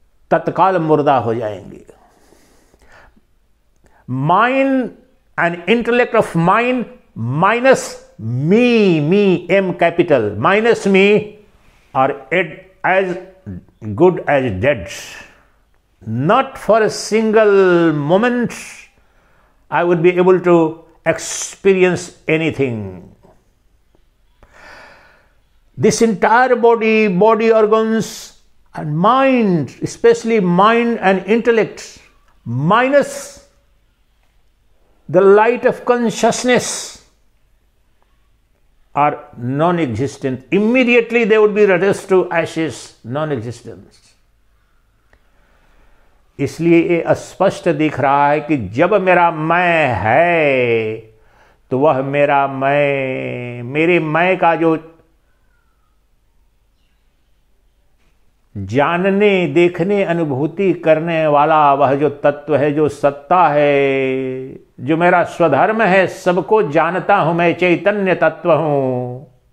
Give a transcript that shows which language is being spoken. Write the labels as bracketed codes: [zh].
[hi] तत्काल मुर्दा हो जाएंगे। [en] Mind and intellect of mind minus me M capital minus me are as good as dead. Not for a single moment I would be able to experience anything. This entire body organs and mind, especially mind and intellect, minus the light of consciousness, are non-existent. Immediately they would be reduced to ashes, non-existence. [hi] इसलिए ये स्पष्ट दिख रहा है कि जब मेरा मैं है तो वह मेरा मैं, मेरे मैं का जो जानने, देखने, अनुभूति करने वाला वह जो तत्व है, जो सत्ता है, जो मेरा स्वधर्म है, सबको जानता हूं, मैं चैतन्य तत्व हूं।